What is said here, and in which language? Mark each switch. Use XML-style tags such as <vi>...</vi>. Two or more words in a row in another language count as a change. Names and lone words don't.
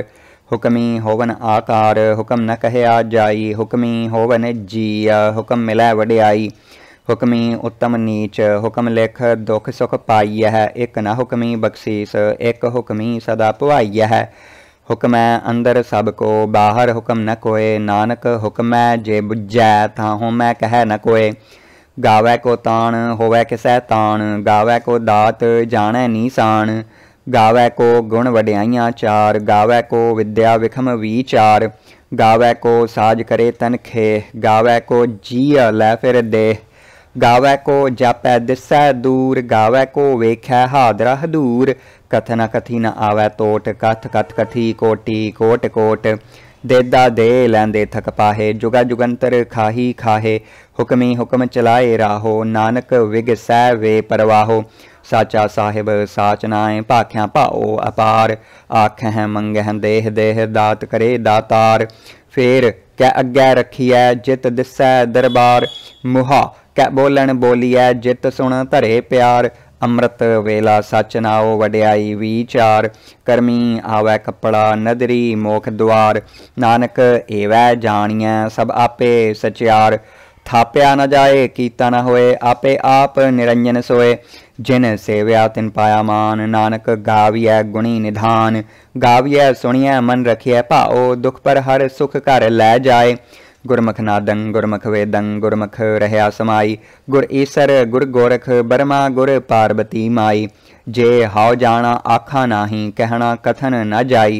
<pa>ਹੁਕਮੀ ਹੋਵਨ ਆਕਾਰ ਹੁਕਮ ਨ ਕਹਿਆ ਜਾਈ ਹੁਕਮੀ ਹੋਵਨ ਜੀਅ ਹੁਕਮ ਮਿਲੈ ਵਡਿਆਈ। ਹੁਕਮੀ ਉੱਤਮ ਨੀਚ ਹੁਕਮ ਲਿਖ ਦੁਖ ਸੁਖ ਪਾਈਐ ਏਕ ਨ ਹੁਕਮੀ ਬਖ਼ਸ਼ੀਸ ਏਕ ਹੁਕਮੀ ਸਦਾ ਭਵਾਈਐ। ਹੁਕਮੈ ਅੰਦਰ ਸਬ ਕੋ ਬਾਹਰ ਹੁਕਮ ਨ ਕੋਇ ਨਾਨਕ ਹੁਕਮੈ ਜੇ ਬੁਝੈ ਤਾਂ ਹੋਮੈ ਕਹੈ ਨ ਕੋਇ। ਗਾਵੈ ਕੋ ਤਾਣ ਹੋਵੈ ਕਿਸੈ ਤਾਣ ਗਾਵੈ ਕੋ ਦਾਤ ਜਾਣੈ ਨੀਸਾਣ। ਗਾਵੈ ਕੋ ਗੁਣ ਵਡਿਆਈਆਂ ਚਾਰ ਗਾਵੈ ਕੋ ਵਿਦਿਆ ਵਿਖਮ ਵਿਚਾਰ। ਗਾਵੈ ਕੋ ਸਾਜ ਕਰੇ ਤਨ ਖੇਹ ਗਾਵੈ ਕੋ ਜੀਅ ਲੈ ਫਿਰ ਦੇਹ। ਗਾਵੈ ਕੋ ਜਾਪੈ ਦਿਸੈ ਦੂਰ ਗਾਵੈ ਕੋ ਵੇਖੈ ਹਾਦਰਾ ਹਦੂਰ। ਕਥ ਨ ਕਥੀ ਨ ਆਵੈ ਤੋਟ ਕਥ ਕਥ ਕਥੀ ਕੋਟਿ ਕੋਟ ਕੋਟ। ਦੇਦਾ ਦੇ ਲੈਂਦੇ ਥਕ ਪਾਹੇ ਜੁਗਾ ਜੁਗੰਤਰ ਖਾਹੀ ਖਾਹੇ। ਹੁਕਮੀ ਹੁਕਮ ਚਲਾਏ ਰਾਹੋ ਨਾਨਕ ਵਿਗਸੈ ਵੇ ਪਰਵਾਹੋ। ਸਾਚਾ ਸਾਹਿਬ ਸਾਚ ਨਾਏ ਭਾਖਿਆਂ ਭਾਓ ਅਪਾਰ। ਆਖੈਂ ਮੰਗੈਂ ਦੇਹ ਦੇਹ ਦਾਤ ਕਰੇ ਦਾਤਾਰ। ਫੇਰ ਕੈ ਅੱਗੈ ਰਖੀਐ ਜਿਤ ਦਿਸੈ ਦਰਬਾਰ। ਮੁਹਾ ਕੈ ਬੋਲਨ ਬੋਲੀਐ ਜਿਤ ਸੁਣ ਧਰੇ ਪਿਆਰ। ਅੰਮ੍ਰਿਤ ਵੇਲਾ ਸਚ ਨਾਓ ਵਡਿਆਈ ਵਿਚਾਰ। ਕਰਮੀ ਆਵੈ ਕਪੜਾ ਨਦਰੀ ਮੋਖ ਦੁਆਰ। ਨਾਨਕ ਏਵੈ ਜਾਣੀਐ ਸਬ ਆਪੇ ਸਚਿਆਰ। ਥਾਪਿਆ ਨ ਜਾਏ ਕੀਤਾ ਨ ਹੋਏ ਆਪੇ ਆਪ ਨਿਰੰਜਨ ਸੋਏ। ਜਿਨ ਸੇਵਿਆ ਤਿਨ ਪਾਇਆ ਮਾਨ ਨਾਨਕ ਗਾਵੀਐ ਗੁਣੀ ਨਿਧਾਨ। ਗਾਵੀਐ ਸੁਣੀਐ ਮਨ ਰਖੀਐ ਭਾਓ ਦੁਖ ਪਰ ਹਰ ਸੁਖ ਘਰ ਲੈ ਜਾਏ। ਗੁਰਮੁਖ ਨਾਦੰ ਗੁਰਮੁਖ ਵੇਦੰ ਗੁਰਮੁਖ ਰਹਿਆ ਸਮਾਈ। ਗੁਰ ਈਸਰ ਗੁਰ ਗੋਰਖ ਬਰਮਾ ਗੁਰ ਪਾਰਬਤੀ ਮਾਈ। ਜੇ ਹਉ ਜਾਣਾ ਆਖਾ ਨਾਹੀ ਕਹਣਾ ਕਥਨ ਨ ਜਾਈ।</pa>